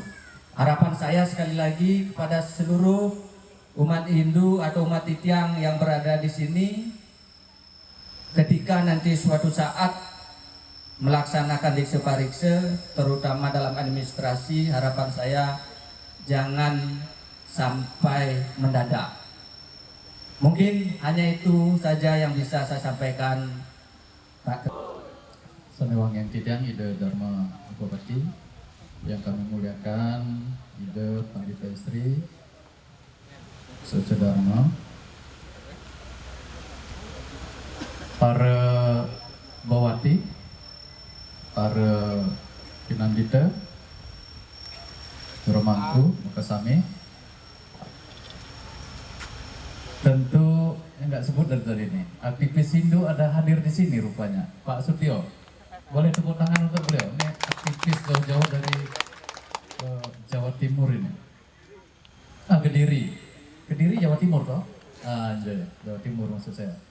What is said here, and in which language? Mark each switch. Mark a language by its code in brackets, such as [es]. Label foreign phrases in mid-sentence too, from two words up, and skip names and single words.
[id] Harapan saya sekali lagi kepada seluruh umat Hindu atau umat Titiang yang berada di sini, ketika nanti suatu saat melaksanakan Dikse Parikse, terutama dalam administrasi, harapan saya jangan sampai mendadak. Mungkin hanya itu saja yang bisa saya sampaikan, Pak. Sanewang yang Titiang Ide Dharma Bupati, yang kami muliakan Ide Pandita Istri Soce Dharma, para bawati, para pinandita, Romangku, Mukasami. Tentu enggak sebut dari tadi ini. Aktivis Hindu ada hadir di sini rupanya. Pak Sutio, boleh tepuk tangan untuk beliau. Ini aktivis jauh-jauh dari Jawa Timur ini. Kediri Jawa Timur toh? Jawa Timur maksud saya.